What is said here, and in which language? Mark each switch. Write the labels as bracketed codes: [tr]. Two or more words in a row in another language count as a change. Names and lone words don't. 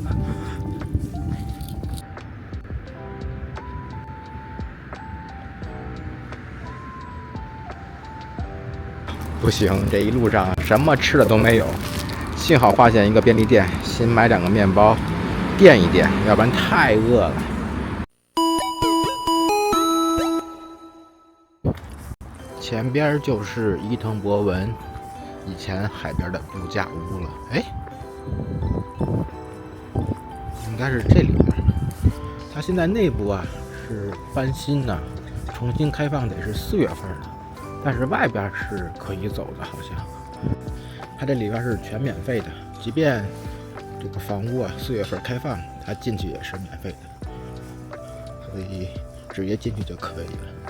[zh] 不行，这一路上什麼吃的都沒有，幸好發現一個便利店，先買2個麵包墊一墊，要不然太餓了。前邊就是伊藤博文以前海邊的度假屋了。哎，应該是这裡邊。它現在內部啊是翻新呢，重新開放得是4月份的。但是外邊是可以走的，好像它這裡邊是全免費的，即便這個房屋啊4月份開放，它進去也是免費的，所以直接進去就可以了。